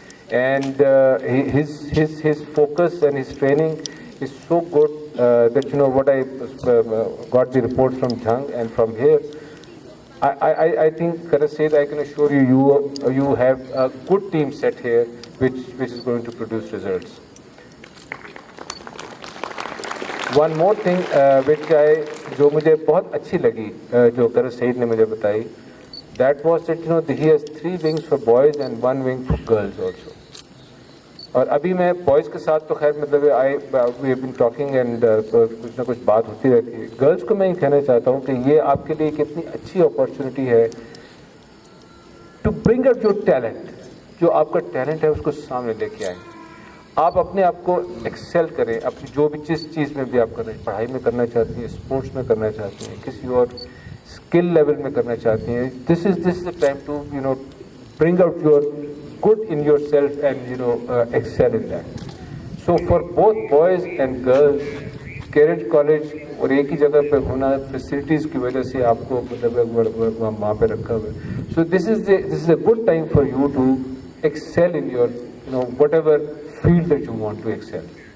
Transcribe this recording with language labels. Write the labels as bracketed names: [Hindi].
[English] And his focus and his training is so good that, you know, what I got the reports from Jhang and from here, I think, Karan said, I can assure you have a good team set here which is going to produce results. One more thing [Hindi] जो मुझे बहुत अच्छी लगी जो Karan Said ने मुझे बताई, [English] that was that, you know, he has 3 wings for boys and 1 wing for girls also. [Hindi] और अभी मैं बॉयज़ के साथ तो खैर मतलब [English] we have been talking [Hindi] and कुछ ना कुछ बात होती रहती है. गर्ल्स को मैं ये कहना चाहता हूँ कि ये आपके लिए कितनी अच्छी अपॉर्चुनिटी है [English] to bring out your talent. [Hindi] जो आपका टैलेंट है उसको सामने लेके आए. आप अपने आप को एक्सेल करें, अपनी जो भी जिस चीज़ में भी आप कर रहे हैं, पढ़ाई में करना चाहती हैं, स्पोर्ट्स में करना चाहती हैं, किसी और स्किल लेवल में करना चाहती हैं. [English] This is the time to, you know, bring out your good in yourself and, you know, excel in that. So for both boys and girls, [Hindi] cadet college और एक ही जगह पे होना facilities की वजह से आपको मतलब वहाँ पे रखा हुआ है. [English] So this is a good time for you to excel in your, you know, whatever field that you want to excel.